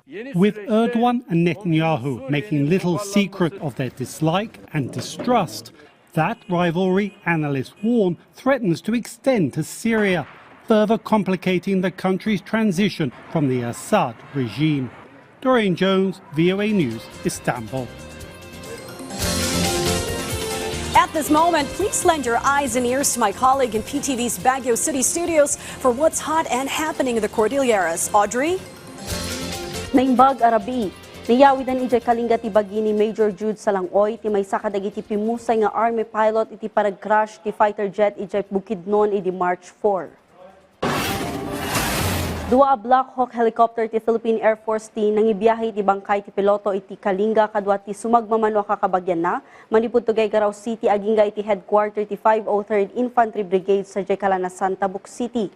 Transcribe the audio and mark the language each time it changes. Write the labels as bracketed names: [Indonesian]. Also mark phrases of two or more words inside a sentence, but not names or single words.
[English] With Erdogan and Netanyahu making little secret of their dislike and distrust, that rivalry, analysts warn, threatens to extend to Syria, further complicating the country's transition from the Assad regime. Dorian Jones, VOA News, Istanbul. At this moment, please lend your eyes and ears to my colleague in PTV's Baguio City studios for what's hot and happening in the Cordilleras. Audrey? [Iloko] Naimbag Arabi, Niyawidan ijay Kalinga ti bagi ni Major Jude Salang-oy ti may sakadagiti pimusay nga army pilot iti parag-crash ti [English] fighter jet [Iloko] ijay Bukidnon iti March 4. Dua a Black Hawk helicopter ti Philippine Air Force ti nangibiyahe ti bangkay ti piloto iti Kalinga kadwa ti sumagmamano kakabagyan na manipud to Gaygarao City agingga iti headquarter ti 503rd Infantry Brigade sa Kalanasan, Tabuk City.